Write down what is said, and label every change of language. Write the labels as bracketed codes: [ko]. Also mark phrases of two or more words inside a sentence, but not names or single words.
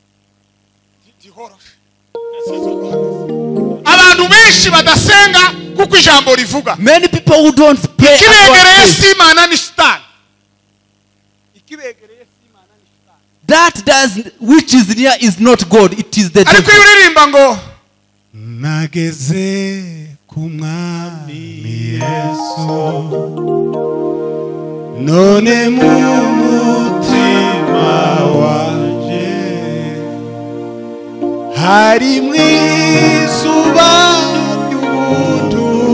[rw] abantu benshi badasenga kuko ijambo rivuga. [en] Many people who don't pray [rw] Ikibegereye si Imana ni Shitani. Ikibegereye si Imana ni Shitani. [en] That does which is near is not God, it is the [rw] Ariko [en] devil. [rw] uririmba ngo nageze ku mwami Yesu none mu mutima wanje hari mwizuba ry'ubuntu